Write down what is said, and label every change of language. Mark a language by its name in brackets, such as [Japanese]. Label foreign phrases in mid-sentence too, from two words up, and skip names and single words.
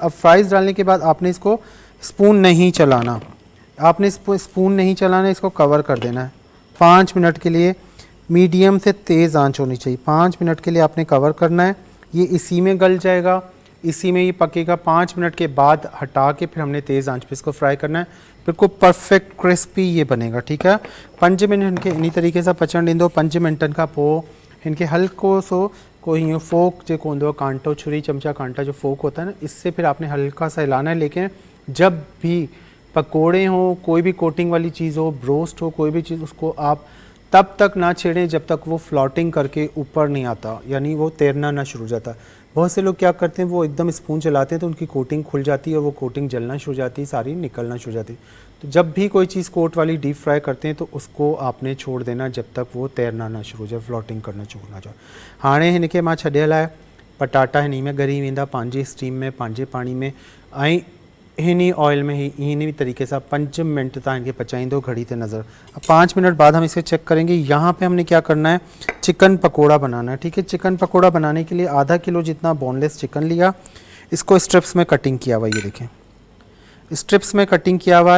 [Urdu] اب فرائز ڈالنے کے بعد آپ نے اس کو اسپون نہیں چلانا، آپ نے اسپون نہیں چلانا، اس کو کور کر دینا ہے 5 منٹ کے لیے. میڈیم سے تیز آنچ ہونی چاہیے، 5 منٹ کے لیے آپ نے کور کرنا ہے. یہ اسی میں گل جائے گا، اسی میں یہ پکے گا۔ 5 منٹ کے بعد ہٹا کے پھر ہم نے تیز آنچ پے اس کو فرائی کرنا ہے، بالکل [English] perfect crispy [Urdu] یہ بنے گا، ٹھیک ہے. [Sindhi] 5 मिनट इनके इन तरीक़े सां पचण ॾींदो। 5 मिनटनि खां पोइ इनके हल्को सो कोई यूँ फोक जो होंगे, कांटो, छुरी, चमचा, कांटा [Urdu] جو فوک ہوتا ہے نا، اس سے پھر آپ نے ہلکا سا ہلانا ہے. لیکن جب بھی پکوڑے ہوں، کوئی بھی کوٹنگ والی چیز ہو، بروسٹ ہو، کوئی بھی چیز، اس کو آپ تب تک نہ چھیڑیں جب تک وہ فلوٹنگ کر کے اوپر نہیں آتا، یعنی وہ تیرنا نہ شروع ہو جاتا. بہت سے لوگ کیا کرتے ہیں، وہ ایک دم اسپون چلاتے ہیں تو ان کی کوٹنگ کھل جاتی ہے اور وہ کوٹنگ جلنا شروع ہو جاتی ہے، ساری نکلنا شروع ہو جاتی ہے. تو جب بھی کوئی چیز کوٹ والی [English] deep fry [Urdu] کرتے ہیں تو اس کو آپ نے چھوڑ دینا جب تک وہ تیرنا نہ شروع ہو جائے، فلوٹنگ کرنا شروع نہ جائے. [Sindhi] हाणे हिनखे मां छॾियल आहे, पटाटा हिन में ॻरी वेंदा पंहिंजे स्टीम में, पंहिंजे पाणी में, ऐं हिनी ऑयल में ही इन तरीके से 5 मिनट तक इनके पचाइंदो घड़ी ते नज़र। [Urdu] اب 5 منٹ بعد ہم اسے چیک کریں گے۔ یہاں پے ہم نے کیا کرنا ہے، چکن پکوڑا بنانا ہے، ٹھیک ہے. چکن پکوڑا بنانے کے لیے آدھا کلو جتنا [English] boneless chicken [Urdu] لیا، اس کو اسٹرپس میں کٹنگ کیا ہوا، یہ دیکھیں اسٹرپس میں کٹنگ کیا ہوا ہے.